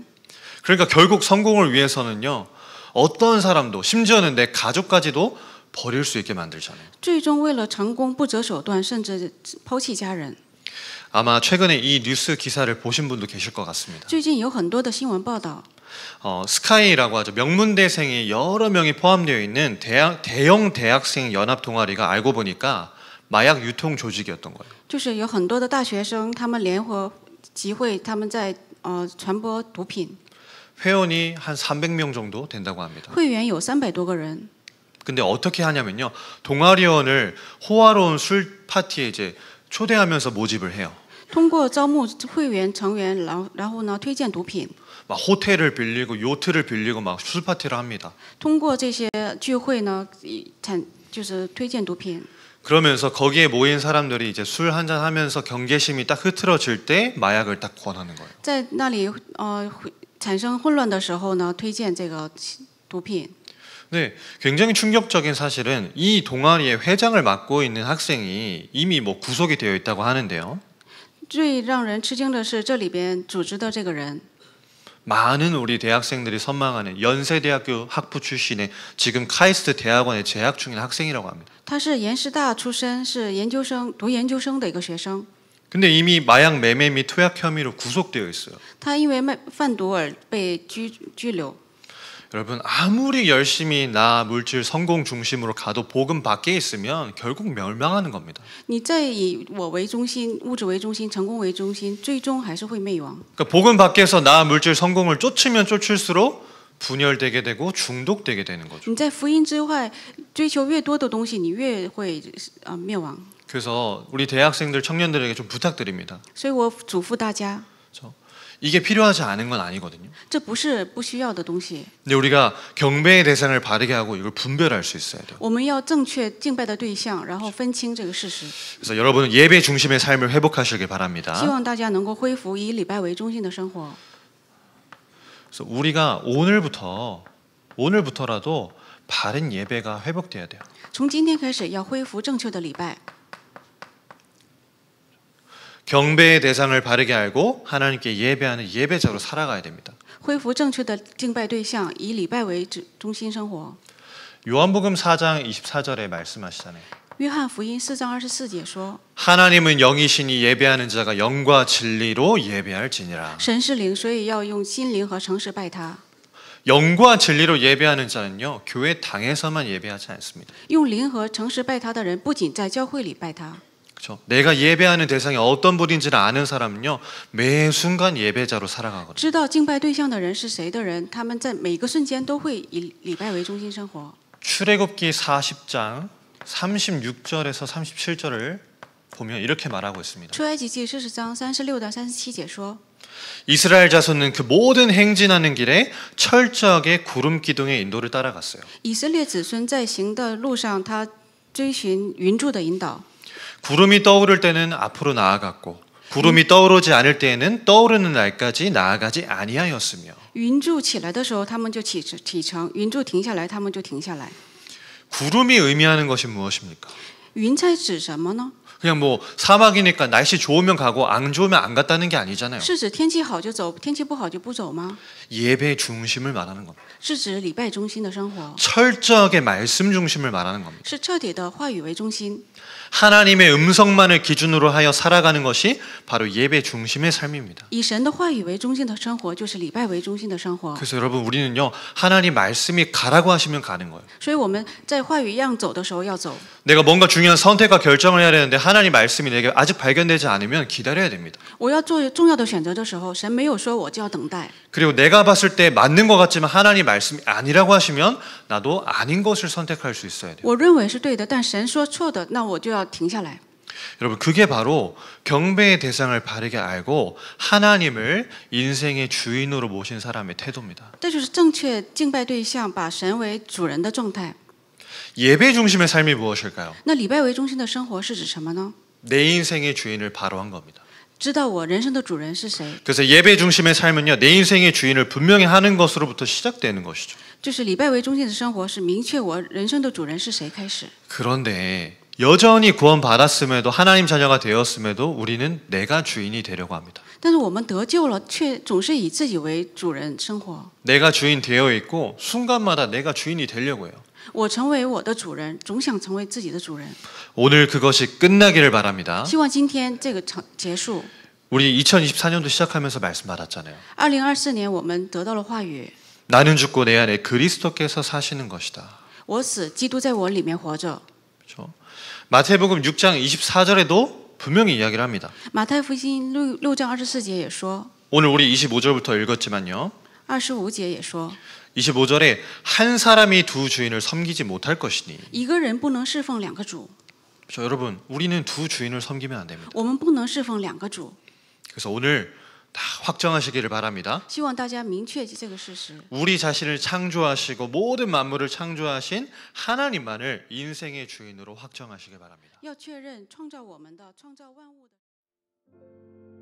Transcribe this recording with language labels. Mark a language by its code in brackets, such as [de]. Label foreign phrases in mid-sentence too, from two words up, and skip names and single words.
[ko] 그러니까 결국 성공을 위해서는요. 어떤 사람도 심지어는 내 가족까지도 버릴 수 있게 만들잖아요. [zh] 最终为了成功不择手段，甚至抛弃家人。 [ko] 아마 최근에 이 뉴스 기사를 보신 분도 계실 것 같습니다. [zh] 最近有很多的新闻报道， [ko] 스카이라고 하죠. 명문대생이 여러 명이 포함되어 있는 대형 대학생 연합 동아리가 알고 보니까 마약 유통 조직이었던 거예요. [zh] 就是有很多的大学生，他们联合集会，他们在传播毒品， [ko] 회원이 한 300명 정도 된다고 합니다. [zh] 会员有300多个人。 [ko] 근데 어떻게 하냐면요. 동아리원을 호화로운 술 파티에 이제 초대하면서 모집을 해요. [zh] 通过招募会员成员，然后呢推荐毒品， [ko] 막 호텔을 빌리고 요트를 빌리고 막 술 파티를 합니다. [zh] 通过这些聚会呢就是推荐毒品。 [ko] 그러면서 거기에 모인 사람들이 이제 술 한잔 하면서 경계심이 딱 흐트러질 때 마약을 딱 권하는 거예요. [zh] 在那里产生混乱的时候呢，推荐这个毒品。 [ko] 네, 굉장히 충격적인 사실은 이 동아리의 회장을 맡고 있는 학생이 이미 뭐 구속이 되어 있다고 하는데요. [zh] 最让人吃惊的是，这里边组织的这个人， [ko] 많은 우리 대학생들이 선망하는 연세대학교 학부 출신의 지금 카이스트 대학원에 재학 중인 학생이라고 합니다. [zh] 他是延师大出身，是研究生读研究生的一个学生。 [ko] 근데 이미 마약 매매 및 투약 혐의로 구속되어 있어요. [zh] 他因为贩毒而被拘留。 [ko] 여러분 아무리 열심히 나 물질 성공 중심으로 가도 복음 밖에 있으면 결국 멸망하는 겁니다. [zh] 你再以我为中心、物质为中心、成功为中心，最终还是会灭亡。 [ko] 그러니까 복음 밖에서 나 물질 성공을 쫓으면 쫓을수록 분열되게 되고 중독되게 되는 거죠. [zh] 你在福音之外追求越多的东西，你越会灭亡。 [ko] 그래서 우리 대학생들 청년들에게 좀 부탁드립니다. [zh] 所以我嘱咐大家， [ko] 이게 필요하지 않은 건 아니거든요. [zh] 这不是不需要的东西。 [ko] 근데 우리가 경배의 대상을 바르게 하고 이걸 분별할 수 있어야 돼요. [zh] 我们要正确敬拜的对象，然后分清这个事实。 [ko] 그래서 여러분은 예배 중심의 삶을 회복하시길 [zh] 希 [ko] 바랍니다. [zh] 望大家能够恢复以礼拜为中心的生活。 [ko] 그래서 우리가 오늘부터라도 바른 예배가 회복돼야 돼요. [zh] 从今天开始，要恢复正确的礼拜。 [ko] 경배의 대상을 바르게 알고 하나님께 예배하는 예배자로 살아가야 됩니다. [zh] 恢复正确的敬拜对象，以礼拜为中心生活。 [ko] 요한복음 4장 24절에 말씀하시잖아요. [zh] 约翰福音4章24节说： [ko] 하나님은 영이시니 예배하는 자가 영과 진리로 예배할지니라. [zh] 神是灵，所以要用心灵和诚实拜他。 [ko] 영과 진리로 예배하는 자는요, 교회 당에서만 예배하지 않습니다. [zh] 用灵和诚实拜他的人，不仅在教会里拜他， [ko] 그렇죠? 내가 예배하는 대상이 어떤 분인지를 아는 사람은요, 매 순간 예배자로 살아가거든요. [zh] 知道敬拜对象的人是谁的人，他们在每个瞬间都会以礼拜为中心生活。 [ko] 출애굽기 40장 36절에서 37절을 보면 이렇게 말하고 있습니다. [zh] 出埃及记40章36到37节说： [ko] 이스라엘 자손은 그 모든 행진하는 길에 철저하게 구름 기둥의 인도를 따라갔어요. [zh] 以色列子孙在行的路上，他追寻云柱的引导。 [ko] 구름이 떠오를 때는 앞으로 나아갔고 구름이 떠오르지 않을 때에는 떠오르는 날까지 나아가지 아니하였으며 [zh] 云柱起来的时候，他们就启程；云柱停下来，他们就停下来。 [ko] 구름이 의미하는 것이 무엇입니까? [zh] 云彩指什么呢？ [ko] 그냥 뭐 사막이니까 날씨 좋으면 가고 안 좋으면 안 갔다는 게 아니잖아요. [zh] 是指天气好就走，天气不好就不走吗？ [ko] 예배 중심을 말하는 겁니다. [zh] 是指礼拜中心的生活， [ko] 철저하게 말씀 중심을 말하는 겁니다. [zh] 是彻底的话语为中心。 [ko] 하나님의 음성만을 기준으로 하여 살아가는 것이 바로 예배 중심의 삶입니다. [zh] 以神的话语为中心的生活，就是礼拜为中心的生活。 [ko] 그래서 여러분 우리는요, 하나님 말씀이 가라고 하시면 가는 거예요. [zh] 所以我们在话语一样走的时候要走。 [ko] 내가 뭔가 중요한 선택과 결정을 해야 되는데 하나님 말씀이 내게 아직 발견되지 않으면 기다려야 됩니다. [zh] 我要做重要的选择的时候，神没有说我就要等待。 [ko] 그리고 내가 봤을 때 맞는 것 같지만 하나님 말씀이 아니라고 하시면 나도 아닌 것을 선택할 수 있어야 돼요. [zh] 我认为是对的，但神说错的，那我就要停下来。 [ko] 여러분 그게 바로 경배의 대상을 바르게 알고 하나님을 인생의 주인으로 모신 사람의 태도입니다. [zh] 这就是正确敬拜对象，把神为主人的状态。 [ko] 예배 중심의 삶이 무엇일까요? [zh] 那礼拜为中心的生活是指什么呢？ [ko] 내 인생의 주인을 바로 한 겁니다. [zh] 知道我人生的主人是谁， [ko] 그래서 예배 중심의 삶은요, 내 인생의 주인을 분명히 하는 것으로부터 시작되는 것이죠. [zh] 就是礼拜为中心的生活是明确我人生的主人是谁开始。 [ko] 그런데 여전히 구원받았음에도 하나님 자녀가 되었음에도 우리는 내가 주인이 되려고 합니다. [zh] 但是我们得救了，却总是以自己为主人生活。 [ko] 내가 주인 되어 있고 순간마다 내가 주인이 되려고 해요. [zh] 我成为我的主人，总想成为自己的主人。 [ko] 오늘 그것이 끝나기를 바랍니다. [zh] 希望今天这个结束， [ko] 우리 2024년도 시작하면서 말씀 받았잖아요. [zh] 2024 年我们得到了话语， [ko] 나는 죽고 내 안에 그리스도께서 사시는 것이다. [zh] 我死，基督在我里面活着。 [ko] 그렇죠? 마태복음 6장 24절에도 분명히 이야기를 합니다. [zh] 马太福音6章24节也说， [ko] 오늘 우리 25절부터 읽었지만요. [zh] 25 节也说， [ko] 25절에 한 사람이 두 주인을 섬기지 못할 것이니. [zh] 一个人不能侍奉两个主， [ko] 그렇죠? 여러분, 우리는 두 주인을 섬기면 안 됩니다. [zh] 我们不能侍奉两个主。 [ko] 그래서 오늘 다 확정하시기를 바랍니다. [zh] 希望大家明确这个事实。 [ko] 우리 자신을 창조하시고 모든 만물을 창조하신 하나님만을 인생의 주인으로 확정하시길 바랍니다. [zh] 要确认创造我们的、创造万物的。